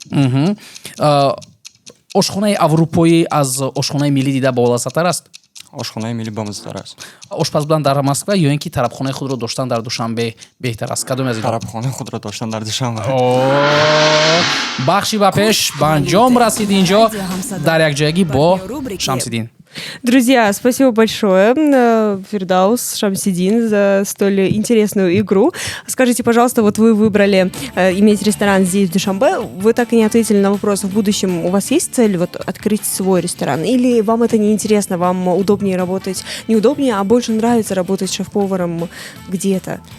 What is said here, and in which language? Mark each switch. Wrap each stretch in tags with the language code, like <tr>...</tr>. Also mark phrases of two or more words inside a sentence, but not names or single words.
<tg>ошхонаи аврупоӣ аз ошхонаи миллӣ дида болаззаттар аст? ошхонаи миллӣ болаззаттар аст. ошпаз будан дар Москва ё ин ки тарабхонаи худро доштан дар Душанбе беҳтар аст? Кадоме аз ин? Тарабхонаи худро доштан дар Душанбе. бахши ба пеш ба анҷом расид инҷо дар якҷоягӣ бо Шамсиддин.</tg> <ru>Друзья, спасибо большое, Фирдаус, Шамсидин, за столь интересную игру. Скажите, пожалуйста, вот вы выбрали иметь ресторан здесь, в Душанбе. Вы так и не ответили на вопрос, в будущем у вас есть цель вот открыть свой ресторан? Или вам это не интересно, вам удобнее работать, не удобнее, а больше нравится работать шеф-поваром где-то?</ru>